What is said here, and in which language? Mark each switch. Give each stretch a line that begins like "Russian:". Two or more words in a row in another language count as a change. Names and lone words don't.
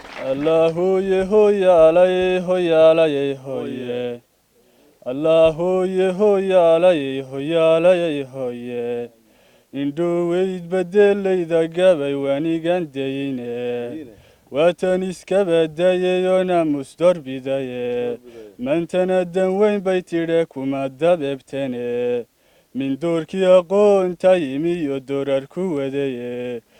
Arabic: الله هوي علي هوي علي هوي الله هوي علي هوي علي هوي
Somali: indhuu weydbadelayda gabay wanigan dayine waatan iska badayayoo naamus dorbidaye maantana dan weyn bay tidhe kuma dabeebtene mindoorkii aqoonta yimiyo doorar ku wadaye